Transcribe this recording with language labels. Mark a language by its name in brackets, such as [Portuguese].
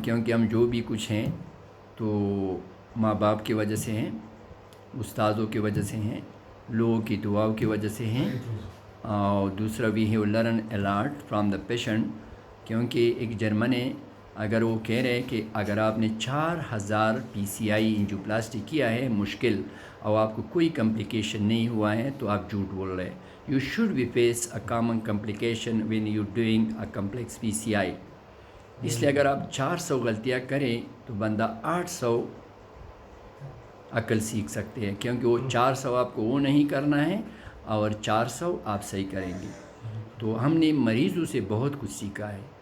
[Urdu] کیونکہ ہم جو بھی کچھ ہیں تو ماں باپ کی وجہ سے ہیں، استادوں کی وجہ سے ہیں، لوگوں کی دعاؤں کی وجہ سے ہیں. اور دوسرا بھی ہے [English] Learn a lot from the patient. [Urdu] کیونکہ ایک جرمن ہے، اگر وہ کہہ رہے کہ اگر آپ نے 4000 PCI انجیوپلاسٹی کیا ہے مشکل اور آپ کو کوئی کمپلیکیشن نہیں ہوا ہے تو آپ جھوٹ بول رہے ہیں. [English] You should be face a common complication when you're doing a complex PCI. [Urdu] اس لیے اگر آپ 400 غلطیاں کریں تو بندہ 800 عقل سیکھ سکتے ہیں، کیونکہ وہ 400 آپ کو وہ نہیں کرنا ہے اور 400 آپ صحیح کریں گے. تو ہم نے مریضوں سے بہت کچھ سیکھا ہے.